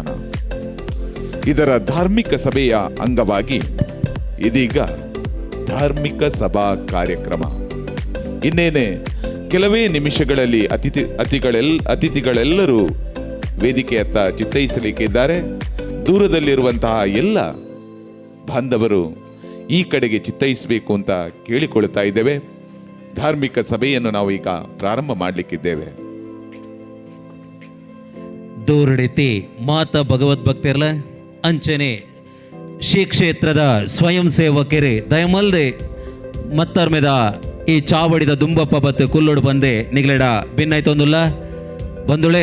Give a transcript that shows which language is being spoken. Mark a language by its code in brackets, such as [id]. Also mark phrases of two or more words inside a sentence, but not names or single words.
[kn] ಇದರ ಧಾರ್ಮಿಕ ಸಭೆಯ ಅಂಗವಾಗಿ ಇದೀಗ ಧಾರ್ಮಿಕ ಸಭಾ ಕಾರ್ಯಕ್ರಮ ಇನ್ನೇನೆ ಕೆಲವೇ ನಿಮಿಷಗಳಲ್ಲಿ ಅತಿಥಿಗಳೆಲ್ಲರೂ ವೇದಿಕೆಯತ್ತ ಚಿತ್ತೈಸಲಿಕ್ಕಿದ್ದಾರೆ. ದೂರದಲ್ಲಿರುವಂತಹ ಎಲ್ಲ ಬಾಂಧವರು ಈ ಕಡೆಗೆ ಚಿತ್ತೈಸಬೇಕು ಅಂತ ಕೇಳಿಕೊಳ್ತಾ ಇದ್ದೇವೆ. ಧಾರ್ಮಿಕ ಸಭೆಯನ್ನು ನಾವು ಈಗ ಪ್ರಾರಂಭ ಮಾಡಲಿಕ್ಕಿದ್ದೇವೆ. [tcy] ದೂರಡಿತಿ ಮಾತ ಭಗವದ್ಭಕ್ತಿರ್ಲ ಅಂಚನೆ ಶ್ರೀ ಕ್ಷೇತ್ರದ ಸ್ವಯಂ ಸೇವಕರೇ ದಯಮಲ್ದೆ ಮತ್ತರ್ಮೆದ ಈ ಚಾವಡಿದ ದುಂಬಪ್ಪ ಬತ್ತು ಕುಲ್ಲೋಡು ಬಂದೆ ನಿಗ್ಲೆಡ ಭಿನ್ನೈತೊಂದುಲ್ಲ ಬಂದುಳೆ